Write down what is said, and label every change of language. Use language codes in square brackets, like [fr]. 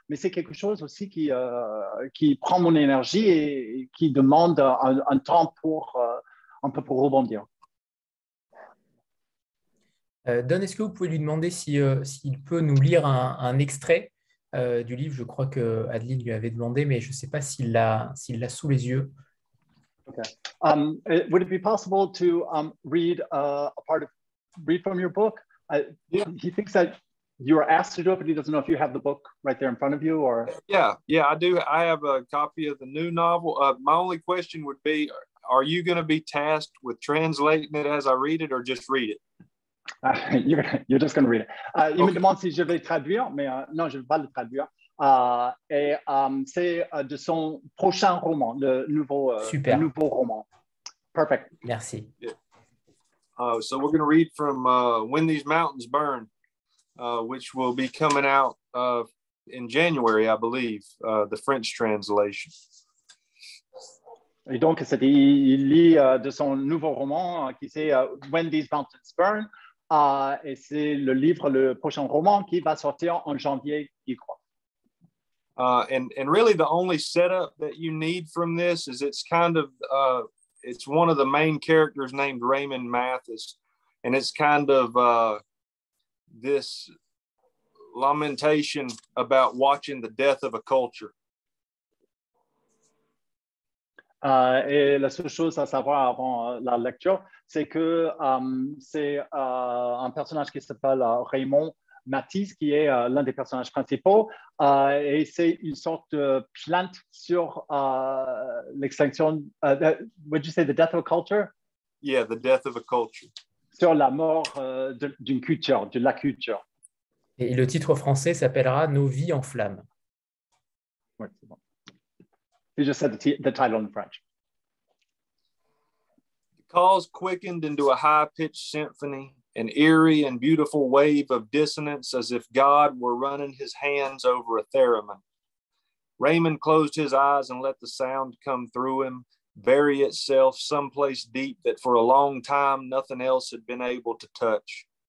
[fr] Mais c'est quelque chose aussi qui prend mon énergie et qui demande un temps un peu pour rebondir. Don, est-ce que vous pouvez lui demander s'il peut nous lire un extrait du livre? Je crois que Adeline lui avait demandé, mais je ne sais pas s'il l'a sous les yeux. [en] Okay. Would it be possible to read read from your book? Yeah. He thinks that you were asked to do it, but he doesn't know if you have the book right there in front of you, or. Yeah, I do. I have a copy of the new novel. My only question would be, are you going to be tasked with translating it as I read it, or just read it? You're just going to read it. [fr] Il me demande si je vais traduire, mais non, je ne vais pas le traduire. Et c'est de son prochain roman, le nouveau roman. [en] Perfect. [fr] Merci. [en] Yeah. So we're going to read from When These Mountains Burn, which will be coming out in January, I believe, the French translation. [fr] Et donc, il lit de son nouveau roman qui c'est When These Mountains Burn, Et c'est le prochain roman qui va sortir en janvier, je crois. [en] And really the only setup that you need from this is it's one of the main characters named Raymond Mathis, and it's kind of this lamentation about watching the death of a culture. [fr] Et la seule chose à savoir avant la lecture, c'est que c'est un personnage qui s'appelle Raymond Mathis, qui est l'un des personnages principaux, et c'est une sorte de plainte sur l'extinction. [en] Would you say the death of a culture? Yeah, the death of a culture. [fr] Sur la mort d'une culture, de la culture. Et le titre français s'appellera Nos vies en flammes. Oui, c'est bon. [en] You just said the title in French. The cause quickened into a high-pitched symphony, an eerie and beautiful wave of dissonance as if God were running his hands over a theremin. Raymond closed his eyes and let the sound come through him, bury itself someplace deep that for a long time nothing else had been able to touch.